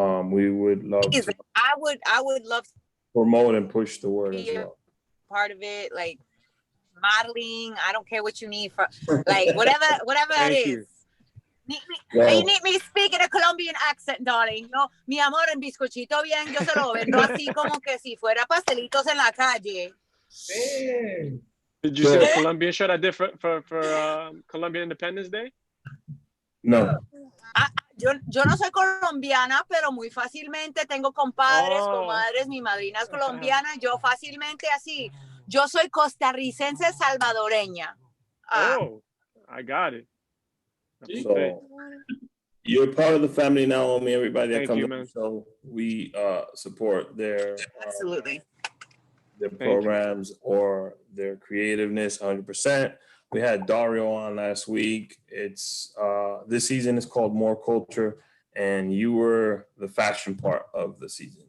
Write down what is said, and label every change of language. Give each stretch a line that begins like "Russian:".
English: We would love to I would love to promote and push the word as be well. part of it, like modeling. I don't care what you need for, like, whatever that Thank you. You need me speak in a Colombian accent, darling.
Spanish: No, mi amor, en bizcochito bien, yo se lo vendo así como que si fuera pastelitos en la calle.
English: Hey. Did you see the Colombian shirt I did for Colombian Independence Day? No.
Spanish: Yo no soy colombiana, pero muy fácilmente tengo compadres, comadres, mi madrina es colombiana, yo fácilmente así. Yo soy costarricense salvadoreña.
English: I got it. So you're part of the family now, Omi. Everybody that comes on man. the show, we support their Absolutely. Their programs or their creativeness 100%. We had Dario on last week. It's this season is called More Culture, and you were the fashion part of the season.